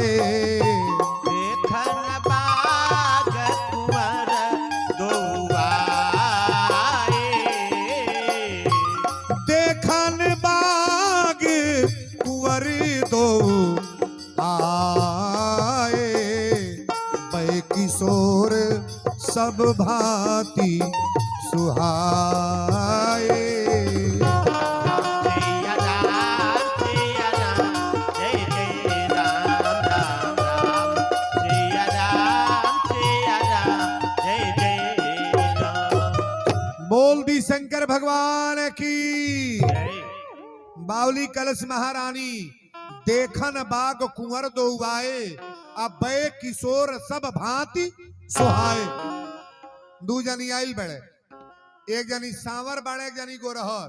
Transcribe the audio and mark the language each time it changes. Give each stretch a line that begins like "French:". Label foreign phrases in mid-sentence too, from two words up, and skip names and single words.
Awadhi: देखन बाग कुंवर दो आए, देखन बाग कुंवर दो आए, बै किशोर सब भांति सुहाए।
Bhojpuri: सिया राम, जय जय राम राम राम। सिया राम, जय जय राम। बोल दी शंकर भगवान की। जय।
Awadhi: बावली कलश महारानी देखन बाग कुंवर दो आए, अब बै किशोर सब भांति सुहाए।
Bhojpuri: दू जनी आइल बड़े, एक जनी सांवर बाड़े, एक जनी गोरहर।